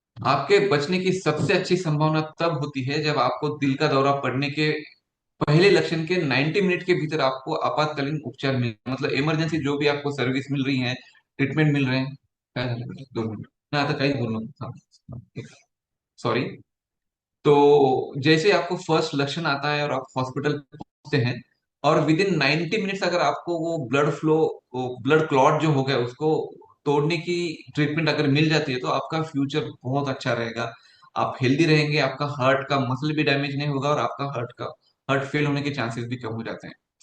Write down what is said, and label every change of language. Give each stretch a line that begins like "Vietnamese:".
Hindi: आपके बचने की सबसे अच्छी संभावना तब होती है जब आपको दिल का दौरा पड़ने के पहले लक्षण के 90 मिनट के भीतर आपको आपातकालीन उपचार मिल, मतलब इमरजेंसी जो भी आपको सर्विस मिल रही है, ट्रीटमेंट मिल रहे हैं।
Marathi: क्या झालं बेटा? 2 मिनिट ना, आता काही बोलू नको, सॉरी।
Hindi: तो जैसे आपको फर्स्ट लक्षण आता है और आप हॉस्पिटल पहुंचते हैं, और विद इन 90 मिनट्स अगर आपको वो ब्लड फ्लो, ब्लड क्लॉट जो हो गया उसको तोड़ने की ट्रीटमेंट अगर मिल जाती है तो आपका फ्यूचर बहुत अच्छा रहेगा। आप हेल्दी रहेंगे, आपका हार्ट का मसल भी डैमेज नहीं होगा, और आपका हार्ट फेल होने के चांसेस भी कम हो जाते हैं।